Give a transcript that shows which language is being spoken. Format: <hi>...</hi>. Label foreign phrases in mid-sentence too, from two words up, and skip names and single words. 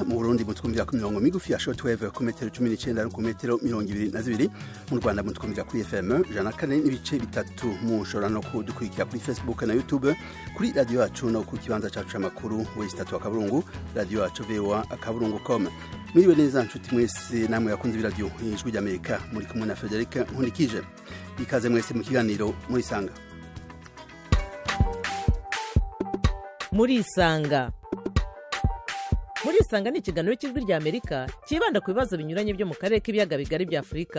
<rn>Mu Burundi mutwumvira ku mirongo migufi ya shortwave ku metero 19 no ku metero 22. Mu Rwanda mutwumvira kuri FM 104 n'ibice bitatu. Mushobora no kudukurikira kuri Facebook na YouTube, kuri radio yacu no ku kibanza cacu c'amakuru w'istatu akaburungu radio yacu voa.com.</rn> <rw>Mwiriwe neza nshuti mwese namwe yakunze ibiradio ijwi ry'Amerika, muri kumwe na Frederic Nkundikije. Ikaze mwese mu kiganiro muri sanga. Murisanga ni ikiganiro cy'ijwi ry'Amerika kibanda ku bibazo binyuranye byo mu karere k'ibiyaga bigari bya Afurika.</rw>